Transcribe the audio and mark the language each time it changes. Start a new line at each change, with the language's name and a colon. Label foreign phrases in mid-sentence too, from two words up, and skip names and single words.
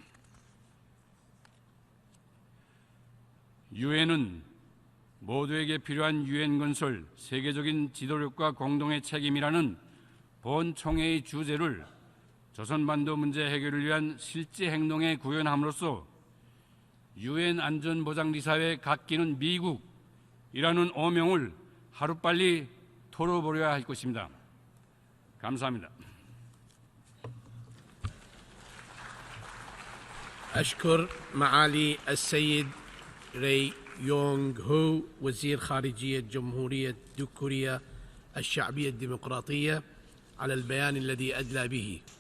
Korean: 유엔은 모두에게 필요한 유엔 건설, 세계적인 지도력과 공동의 책임이라는 본총회의 주제를 조선반도 문제 해결을 위한 실제 행동에 구현함으로써 유엔 안전보장리사회에 갓기는 미국이라는 오명을 하루빨리 털어버려야 할 것입니다. 감사합니다.
Arabic: أشكر معالي السيد ري يونغ هو وزير خارجية جمهورية كوريا الشعبية الديمقراطية على البيان الذي أدلى به.